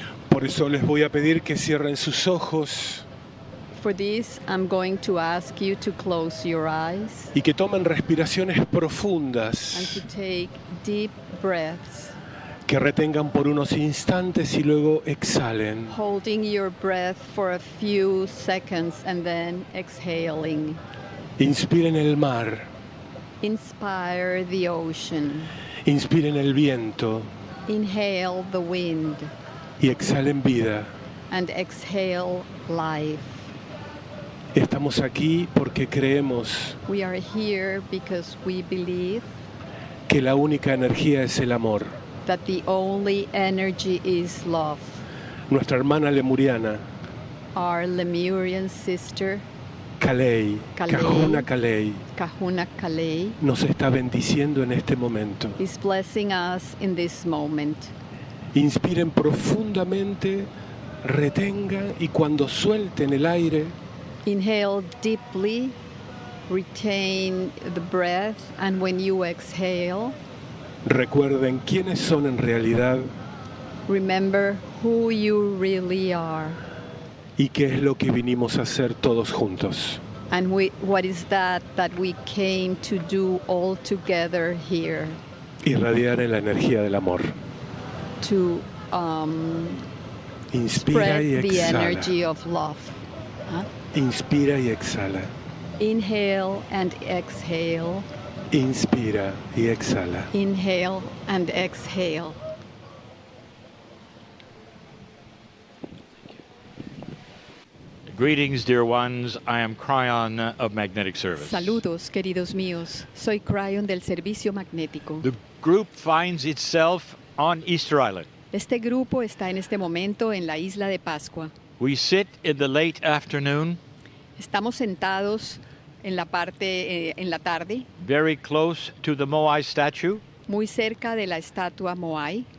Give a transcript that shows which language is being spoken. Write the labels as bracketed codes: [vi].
[es] Por eso les voy a pedir que cierren sus ojos [en] For this, I'm going to ask you to close your eyes [es] y que tomen respiraciones [en] and [es] profundas, [en] to take deep breaths, [es] que retengan por unos instantes y luego exhalen. [en] holding your breath for a few seconds and then exhaling. [es] Inspiren el mar, [en] Inspire the ocean. [es] inspiren el viento [en] Inhale the wind [es] y exhalen vida. [en] and exhale life. [es] Estamos aquí porque creemos [en] We are here because we believe [es] que la única energía es el amor. [en] that the only energy is love. [es] Nuestra hermana lemuriana, [en] Our Lemurian sister, [es] Kalei, [en] Kalei. [es] Kahuna Kalei, [en] Kahuna Kalei, [es] nos está bendiciendo en este momento. [en] is blessing us in this moment. [es] Inspiren profundamente, retengan y cuando suelten el aire, [en] Inhale deeply, retain the breath, and when you exhale, [es] recuerden quiénes son en realidad [en] remember who you really are. [es] y qué es lo que vinimos a hacer todos juntos. [en] And what is that we came to do all together here? [es] Irradiar en la energía del amor. [en] To [es] Inspira y [en] spread the [es] exhala. [en] energy of love. Huh? [es] Inspira y exhala. [en] Inhale and exhale. [es] Inspira y exhala. [en] Inhale and exhale. Greetings, dear ones. I am Kryon of Magnetic Service. [es] Saludos, queridos míos. Soy Kryon del Servicio Magnético. [en] The group finds itself on Easter Island. [es] Este grupo está en este momento en la isla de Pascua. [en] We sit in the late afternoon, [es] Estamos sentados en la parte, en la tarde, [en] very close to the Moai statue, [es] muy cerca de la estatua Moai,